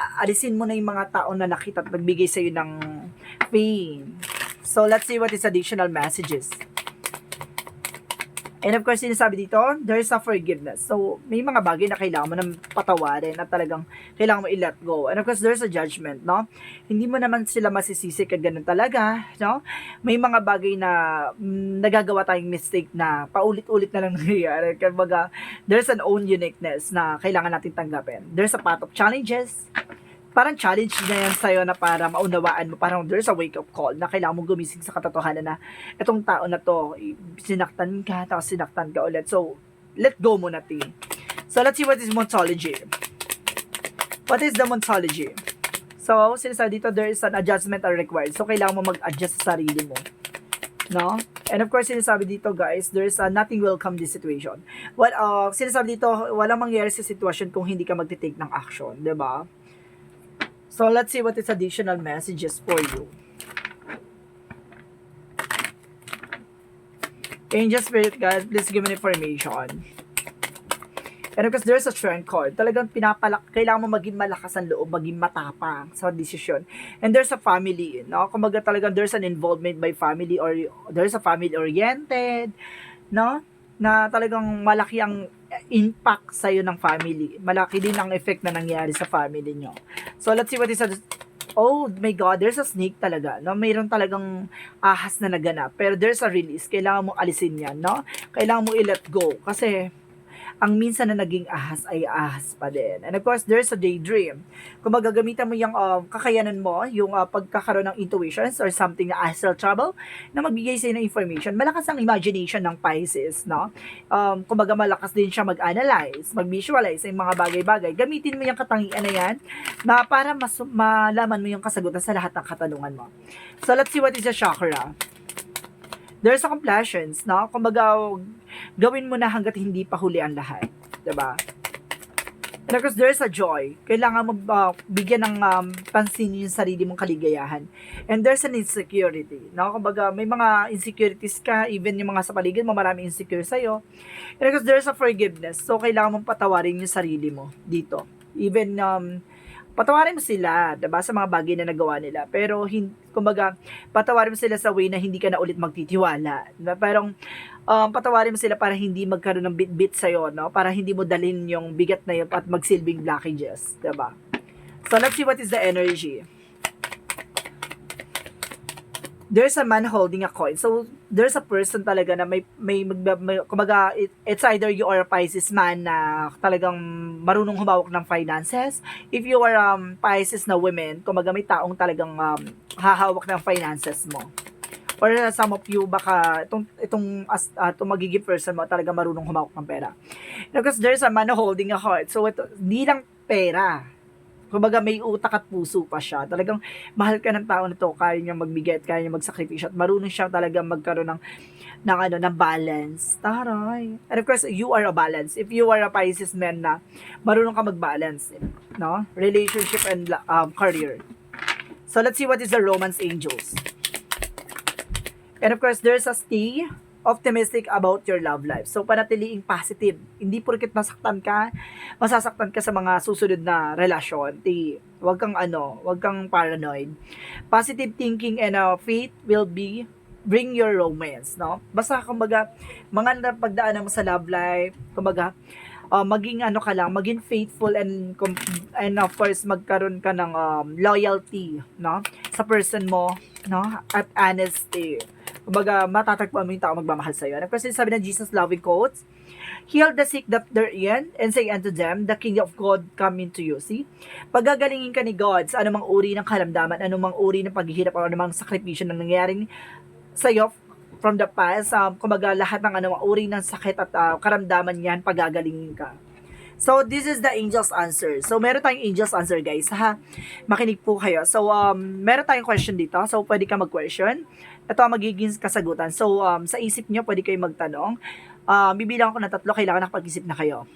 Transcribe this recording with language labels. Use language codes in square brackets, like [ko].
[tl] Alisin mo na yung mga tao na nakita at nagbigay sa'yo ng pain. [en] So, let's see what is additional messages. [tl] And of course, sinasabi dito, [en] there's a forgiveness. [tl] So, may mga bagay na kailangan mo nang patawarin at talagang kailangan mo i-let go. [en] And of course, there's a judgment, no? [tl] Hindi mo naman sila masisisi ka ganun talaga, no? May mga bagay na nagagawa tayong mistake na paulit-ulit na lang nangyayari. Kumbaga, [en] there's an own uniqueness [tl] na kailangan natin tanggapin. [en] There's a path of challenges. [tl] Parang challenge na yan sa'yo na para maunawaan mo, parang [en] there's a wake-up call [tl] na kailangan mong gumising sa katotohanan na itong tao na to, sinaktan ka, tapos sinaktan ka ulit. So, let go muna, T. [en] So, let's see what is Montology. What is the Montology? [tl] So, sinasabi dito, [en] there is an adjustment are required. [tl] So, kailangan mo mag-adjust sa sarili mo. No? [en] And of course, [tl] sinasabi dito, [en] guys, there's nothing will come this situation. [tl] Sinasabi dito, walang mangyayari sa sitwasyon kung hindi ka magte-take ng action. Diba? [en] So, let's see what is additional messages for you. Angel Spirit God, please give me information. And of course, there's a strength card. [tl] Talagang kailangan mo maging malakas ang loob, maging matapang sa decision. [en] And there's a family, no? [tl] Kumbaga talagang [en] there's an involvement by family or there's a family-oriented, no? [tl] Na talagang malaki ang impact sa'yo ng family. Malaki din ang effect na nangyari sa family nyo. [en] So, let's see what is oh my God, there's a snake talaga, no? [tl] Mayroon talagang ahas na naganap. Pero [en] there's a release. [tl] Kailangan mo alisin yan, no? Kailangan mo i-let go. Kasi, ang minsan na naging ahas ay ahas pa din. [en] And of course, there's a daydream. [tl] Kung magagamitan mo yung kakayanan mo, yung pagkakaroon ng intuitions or something na astral travel, na magbigay sa'yo ng information, malakas ang imagination ng Pisces, no? Kumbaga malakas din siya mag-analyze, mag-visualize yung mga bagay-bagay. Gamitin mo yung katangian na yan, na para malaman mo yung kasagutan sa lahat ng katanungan mo. [en] So, let's see what is the chakra. There's a complaisance, no? [tl] Kumbaga, gawin mo na hanggat hindi pa huli ang lahat. Diba? [en] And of course, there's a joy. [tl] Kailangan mo bigyan ng pansin yung sarili mong kaligayahan. [en] And there's an insecurity, no? [tl] Kumbaga, may mga insecurities ka, even yung mga sa paligid mo, maraming insecure sa'yo. [en] And of course, there's a forgiveness. [tl] So, kailangan mong patawarin yung sarili mo dito. Even, patawarin mo sila, diba, sa mga bagay na nagawa nila. Pero, kumbaga, patawarin mo sila sa way na hindi ka na ulit magtitiwala. Diba? Pero, patawarin mo sila para hindi magkaroon ng bit-bit sa'yo, no? Para hindi mo dalhin yung bigat na yun at magsilbing blockages. Diba? [en] So, let's see what is the energy. There's a man holding a coin. So, there's a person [tl] talaga na may kumbaga, [en] it's either you are a Pisces man [tl] na talagang marunong humawak ng [en] finances. If you are Pisces [tl] na women, kumbaga may taong talagang hahawak ng finances mo. Or some of you, baka itong magiging person mo talaga marunong humawak ng pera. [en] Because there's a man holding a heart. [tl] So, ito, hindi lang pera. Kumbaga may utak at puso pa siya. Talagang mahal ka ng tao na to, kaya niya magbigay at kaya niya magsakripisyo at marunong siya talaga magkaroon ng balance. Taray. [en] And of course, you are a balance. If you are a Pisces man [tl] na marunong ka mag-balance, [en] no? Relationship and career. So let's see what is the Romance Angels. And of course, there's a stay optimistic about your love life. [tl] So, panatiliing positive. Hindi porket masasaktan ka sa mga susunod na relasyon. Wag kang paranoid. [en] Positive thinking and faith will bring your romance, no? [tl] Basta, kumbaga, mga pagdaanan mo sa love life, kumbaga, maging maging [en] faithful and of course, [tl] magkaroon ka ng loyalty, no? Sa person mo, no? At honesty. Kumbaga, matatagpuan mo yung tao magmamahal sa'yo. [en] And of course, sabi ng Jesus loving quotes, heal the sick that they're in, and say unto them, the kingdom of God come into you. [tl] See? Pagagalingin ka ni God sa anumang uri ng kalamdaman, anumang uri ng paghihirap, o anumang sakripisyo na nangyaring sa'yo [en] from the past, [tl] kumbaga, lahat ng anumang uri ng sakit at karamdaman yan, pagagalingin ka. [en] So, this is the angel's answer. [tl] So, meron tayong angel's answer, guys. Ha? Makinig po kayo. So, meron tayong question dito. So, pwede ka mag-question. Ito ang magiging kasagutan. So, sa isip nyo, pwede kayo magtanong. Bibilang ako ng 3. Kailangan nakapag-isip na kayo.